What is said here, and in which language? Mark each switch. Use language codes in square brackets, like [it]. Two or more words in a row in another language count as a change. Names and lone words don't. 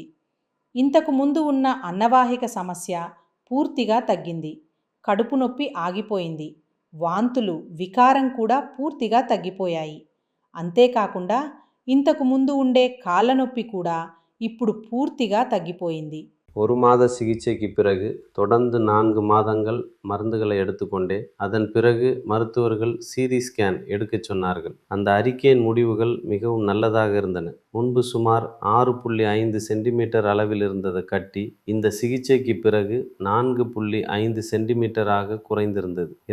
[te] ఇంతకు ముందు ఉన్న అన్నవాహిక సమస్య పూర్తిగా తగ్గింది. కడుపు నొప్పి ఆగిపోయింది. వాంతులు, వికారం కూడా పూర్తిగా తగ్గిపోయాయి. అంతేకాకుండా ఇంతకు ముందు ఉండే కాళ్ళ నొప్పి కూడా ఇప్పుడు పూర్తిగా తగ్గిపోయింది. [ta] 1 மாத சிகிச்சைக்கு பிறகு தொடர்ந்து 4 மாதங்கள் மருந்துகளை எடுத்துக்கொண்டே அதன் பிறகு மருத்துவர்கள் [en] CT scan [ta] எடுக்கச் சொன்னார்கள். அந்த அறிக்கையின் முடிவுகள் மிகவும் நல்லதாக இருந்தன. முன்பு சுமார் 6.5 சென்டிமீட்டர் அளவில் இருந்தது கட்டி இந்த சிகிச்சைக்கு பிறகு 4.5 சென்டிமீட்டராக குறைந்திருந்தது.